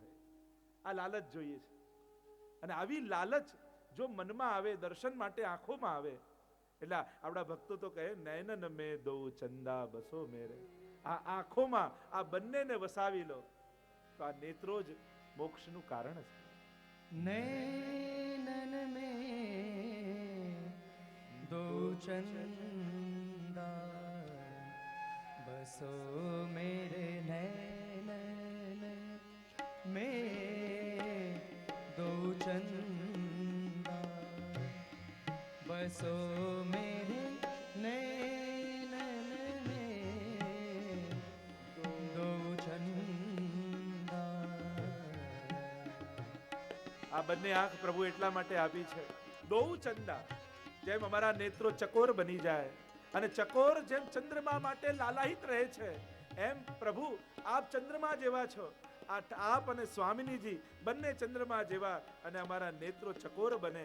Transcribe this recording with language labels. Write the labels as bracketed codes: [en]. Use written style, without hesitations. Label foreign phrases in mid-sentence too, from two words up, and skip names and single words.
[gu] આ લાલચ જોઈએ છે. અને આવી લાલચ જો મનમાં આવે, દર્શન માટે આંખોમાં આવે, એટલે આપણા ભક્તો તો કહે [hi] नयनन में दो चंदा बसो मेरे, [gu] આ આંખોમાં આ બંનેને વસાવી લો તો આ નેત્રો જ મોક્ષનું કારણ છે. [hi] नैनन में दो चंदा बसो मेरे नैनन में दो चंदा बसो मेरे नैनन में दो चंदा. [gu] આ બંને આંખ પ્રભુ એટલા માટે આપી છે, [hi] दो चंदा, [gu] જેમ અમારા નેત્રો ચકોર બની જાય અને ચકોર જેમ ચંદ્રમા માટે લાલાયિત રહે છે, એમ પ્રભુ આપ ચંદ્રમા જેવા છો. આપ અને સ્વામિનીજી બંને ચંદ્રમા જેવા અને અમારા નેત્રો ચકોર બને.